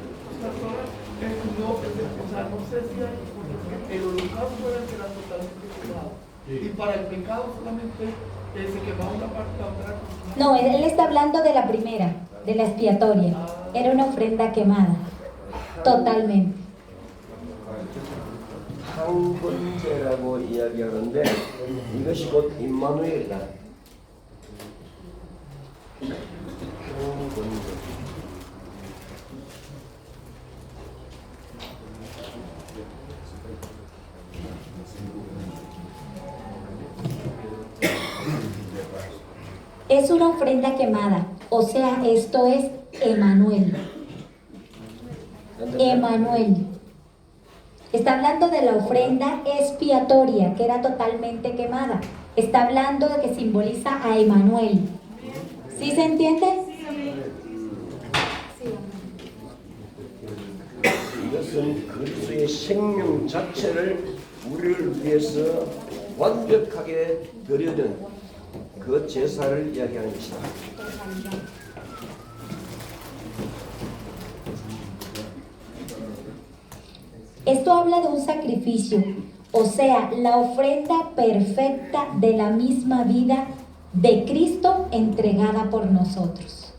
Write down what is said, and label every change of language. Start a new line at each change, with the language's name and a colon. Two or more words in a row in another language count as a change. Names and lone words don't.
Spanish: No sé si el holocausto era totalmente quemado. Y para el pecado solamente se quemaba una parte, la otra. No, él está hablando de la primera, de la expiatoria. Era una ofrenda quemada, totalmente.
Korean: 항번제라고 이야기하는데 이것이 곧 임마누엘이다.
Spanish: Es una ofrenda quemada, o sea, esto es Emanuel. Emanuel. Está hablando de la ofrenda expiatoria, que era totalmente quemada. Está hablando de que simboliza a Emanuel. ¿Sí se entiende?
Korean: 이것은 그리스도의 생명 자체를 우리를 위해서 완벽하게 드려준 그 제사를 이야기하는 것이다.
Spanish: Esto habla de un sacrificio, o sea, la ofrenda perfecta de la misma vida de Cristo entregada por nosotros.